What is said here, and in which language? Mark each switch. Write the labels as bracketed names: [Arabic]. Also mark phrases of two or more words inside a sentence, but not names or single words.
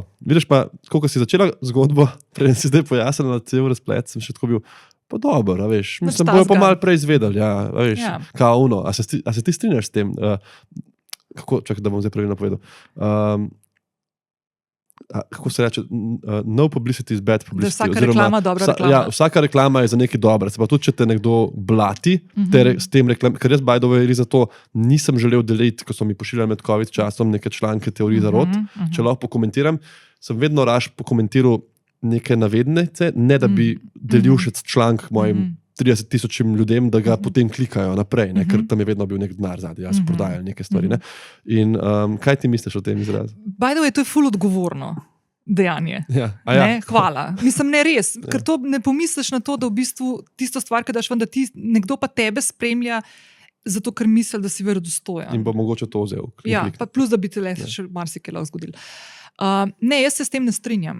[Slovenian] Vidiš pa, koliko si začela zgodbo, preden si zdaj pojasnila cel razplet, sem še tako bil, pa dobro, veš, mislim, bojo pa malo prej izvedeli, veš, kao ono, a se ti strinjaš s tem? Čakaj, da bom zdaj pravilno povedal. kako se reče, [English] no publicity is bad publicity. [Slovenian] Da vsaka reklama dobra reklama. Ja, vsaka reklama je za nekaj dobra. Se pa tudi, če te nekdo blati, s tem ker jaz [English] by the way [Slovenian] za to nisem želel deliti, ko so mi pošiljali med COVID časom neke članke teorij zarot, če lahko pokomentiram, sem vedno raje pokomentiral neke navednice, ne da bi delil še članek mojim 30,000 ljudem, da ga potem klikajo naprej, ne? Ker tam je vedno bil nek denar zadaj, jaz prodajal neke stvari. Ne? In kaj ti misliš o tem izrazu? [English] By the way, [Slovenian] to je ful odgovorno dejanje. Ja. Ne? Hvala. Mislim, ne res, ker to ne pomisliš na to, da v bistvu tisto stvar, ki daš ven, da nekdo pa tebe spremlja, zato ker misli, da si verodostojen. In bo mogoče to vzel. Ja, pa plus, da bi te še marsikaj lahko zgodil. Ne, jaz se s tem ne strinjam.